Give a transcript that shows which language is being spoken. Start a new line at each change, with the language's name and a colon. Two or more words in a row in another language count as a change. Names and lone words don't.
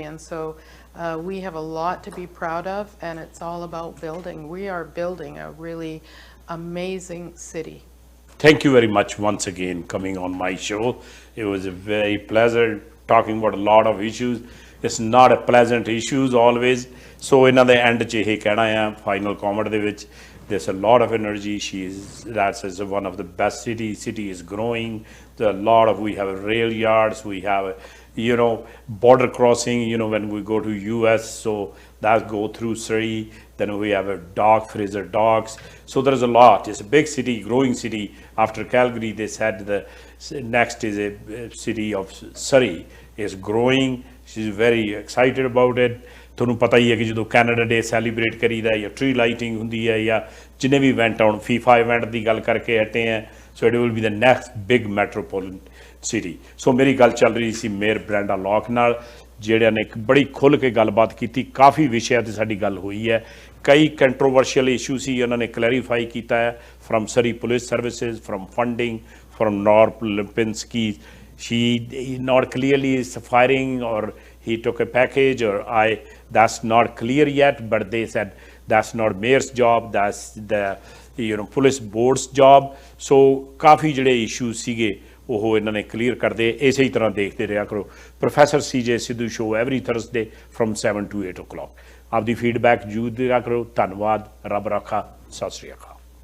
English: And so we have a lot to be proud of, and it's all about building. We are building a really amazing city. Thank you very much once again coming on my show. It was a very pleasure talking about a lot of issues. It's not a pleasant issues always.
Punjabi: So ਇਹਨਾਂ ਦੇ end 'ਚ ਇਹ ਕਹਿਣਾ ਆ
English: final comment
Punjabi: ਦੇ ਵਿੱਚ,
English: there's a lot of energy. That's one of the best cities. City is growing. We have rail yards. We have, border crossing, when we go to US, so that go through Surrey. Then we have a dock, Fraser docks. So there's a lot. It's a big city, growing city. After Calgary, they said the next is a city of Surrey is growing. She's very excited about it.
Punjabi: ਤੁਹਾਨੂੰ ਪਤਾ ਹੀ ਹੈ ਕਿ ਜਦੋਂ ਕੈਨੇਡਾ ਡੇ ਸੈਲੀਬ੍ਰੇਟ ਕਰੀਦਾ ਜਾਂ
English: tree lighting
Punjabi: ਹੁੰਦੀ ਹੈ ਜਾਂ ਜਿੰਨੇ ਵੀ ਇਵੈਂਟ ਆਉਣ, FIFA ਇਵੈਂਟ ਦੀ ਗੱਲ ਕਰਕੇ ਹਟੇ ਹੈ,
English: so it will be the next big metropolitan city.
Punjabi: ਸੋ ਮੇਰੀ ਗੱਲ ਚੱਲ ਰਹੀ ਸੀ ਮੇਅਰ ਬ੍ਰੈਂਡਾ ਲੌਕ ਨਾਲ, ਜਿਹੜਿਆਂ ਨੇ ਇੱਕ ਬੜੀ ਖੁੱਲ੍ਹ ਕੇ ਗੱਲਬਾਤ ਕੀਤੀ। ਕਾਫੀ ਵਿਸ਼ਿਆਂ 'ਤੇ ਸਾਡੀ ਗੱਲ ਹੋਈ ਹੈ। ਕਈ
English: controversial issue
Punjabi: ਸੀ, ਉਹਨਾਂ ਨੇ ਕਲੈਰੀਫਾਈ ਕੀਤਾ ਹੈ,
English: from Surrey Police Services, from funding, from North Lipinski. She not clearly is firing, or he took a package, or that's not clear yet, but they said that's not mayor's job, that's the police board's job.
Punjabi: So ਕਾਫੀ ਜਿਹੜੇ ਇਸ਼ੂ ਸੀਗੇ ਉਹ ਇਹਨਾਂ ਨੇ ਕਲੀਅਰ ਕਰਦੇ। ਇਸੇ ਹੀ ਤਰ੍ਹਾਂ ਦੇਖਦੇ ਰਿਹਾ ਕਰੋ ਪ੍ਰੋਫੈਸਰ CJ ਸਿੱਧੂ ਸ਼ੋ
English: every Thursday from 7 to 8 o'clock.
Punjabi: ਆਪਦੀ ਫੀਡਬੈਕ ਜ਼ਰੂਰ ਦਿਆ ਕਰੋ। ਧੰਨਵਾਦ। ਰੱਬ ਰਾਖਾ। ਸਤਿ ਸ਼੍ਰੀ ਅਕਾਲ।